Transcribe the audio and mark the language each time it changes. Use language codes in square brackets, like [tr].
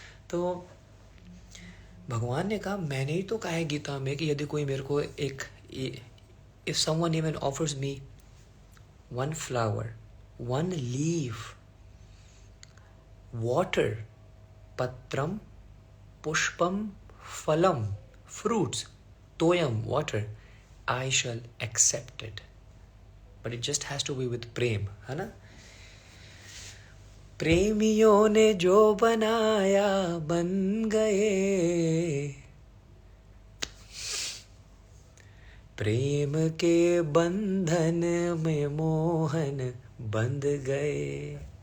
[hi] तो भगवान ने कहा, मैंने ही तो कहा है गीता में कि यदि कोई मेरे को [en] If someone even offers me one flower, one leaf, water, patram, pushpam, phalam, fruits, toyam, water, I shall accept it. But it just has to be with prem, [hi] है ना. प्रेमियों ने जो बनाया बन गए, प्रेम के बंधन में मोहन बंध गए.